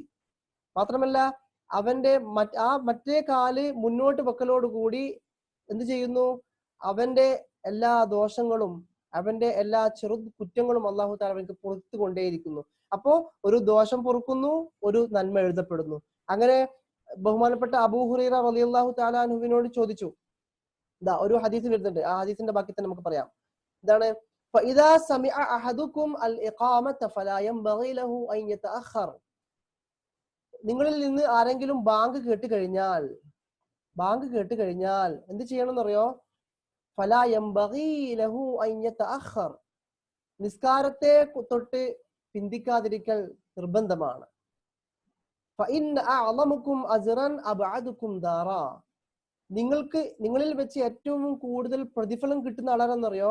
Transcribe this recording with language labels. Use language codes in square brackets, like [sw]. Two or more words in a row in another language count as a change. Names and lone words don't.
[ml] മാത്രമല്ല അവന്റെ മറ്റേ കാല് മുന്നോട്ട് വെക്കലോട് കൂടി എന്ത് ചെയ്യുന്നു, അവന്റെ എല്ലാ ദോഷങ്ങളും അവന്റെ എല്ലാ ചെറു കുറ്റങ്ങളും [ar] الله تعالى [ml] അവനക്ക് പുറത്തു കൊണ്ടേയിരിക്കുന്നു. അപ്പോ ഒരു ദോഷം പൊറുക്കുന്നു, ഒരു നന്മ എഴുതപ്പെടുന്നു. അങ്ങനെ ബഹുമാനപ്പെട്ട അബൂ ഹുറൈറ [ar] رضي الله تعالى [ml] അൻഹുവിനോട് ചോദിച്ചു. ഇതാ ഒരു ഹദീസ് വരുന്നുണ്ട്, ആ ഹദീസിന്റെ ബാക്കി തന്നെ നമുക്ക് പറയാം. എന്താണ്? [ar] فإذا سمع أحدكم الإقامة فلا ينبغي له أن يتأخر. [ml] നിങ്ങളിൽ നിന്ന് ആരെങ്കിലും ബാങ്ക് കേട്ട് കഴിഞ്ഞാൽ എന്ത് ചെയ്യണമെന്നറിയോ? [ar] فلا ينبغي له أن يتأخر, [ml] നിസ്കാരത്തെ തൊട്ട് പിന്തിക്കാതിരിക്കൽ നിർബന്ധമാണ്. [ar] فإن أعظمكم أجرا أبعدكم دارا, [ml] നിങ്ങളിൽ വെച്ച് ഏറ്റവും കൂടുതൽ പ്രതിഫലം കിട്ടുന്ന ആളാണെന്നറിയോ?